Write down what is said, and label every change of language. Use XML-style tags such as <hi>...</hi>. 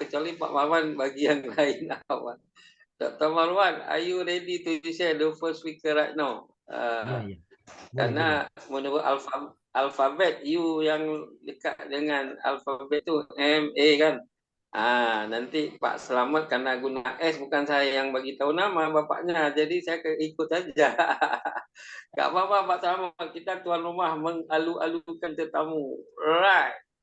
<ms>Kecuali Pak Marwan bagi yang lain. Dr.</ms> <en>Marwan, are you ready to share the first speaker right now?</en> <ms>Ya. Karena menurut alfabet, you yang dekat dengan alfabet tu MA kan. Nanti Pak Selamat karena guna S, bukan saya yang bagi tahu nama bapaknya, jadi saya ikut saja. Tak apa-apa Pak Selamat, kita tuan rumah mengalu-alukan tetamu. Right.</ms>